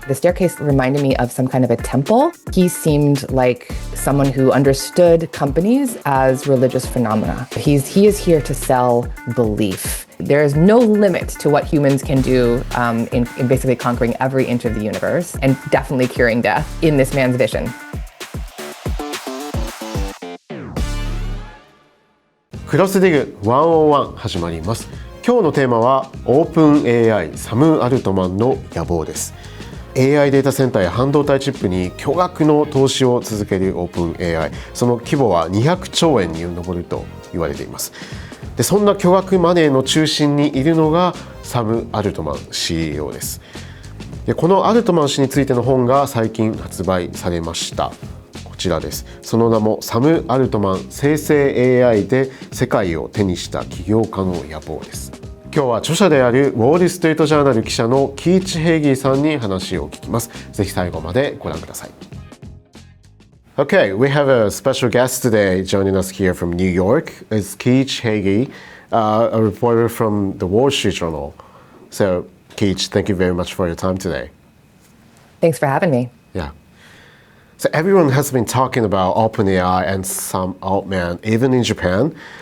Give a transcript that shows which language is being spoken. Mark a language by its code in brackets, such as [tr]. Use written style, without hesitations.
[en] The staircase reminded me of some kind of a temple. He seemed like someone who understood companies as religious phenomena. He is here to sell belief. There is no limit to what humans can do in basically conquering every inch of the universe and definitely curing death in this man's vision. [ja] クロスディグ101始まります。今日のテーマは OpenAI サム・アルトマンの野望です。 AI データセンターや半導体チップに巨額の投資を続ける OpenAI、 その規模は200兆円に上ると言われています。でそんな巨額マネーの中心にいるのがサム・アルトマン CEO です。でこのアルトマン氏についての本が最近発売されました。こちらです。その名もサム・アルトマン生成 AI で世界を手にした起業家の野望です。今日は著者であるウォール・ストリート・ジャーナル記者のキーチ・ヘイギーさんに話を聞きます。ぜひ最後までご覧ください。 [en] Okay, we have a special guest today joining us here from New York. It's Keach Hagey, a reporter from the Wall Street Journal. So, Keach, thank you very much for your time today. Thanks for having me. Yeah. So everyone has been talking about OpenAI and some Altman, even in Japan.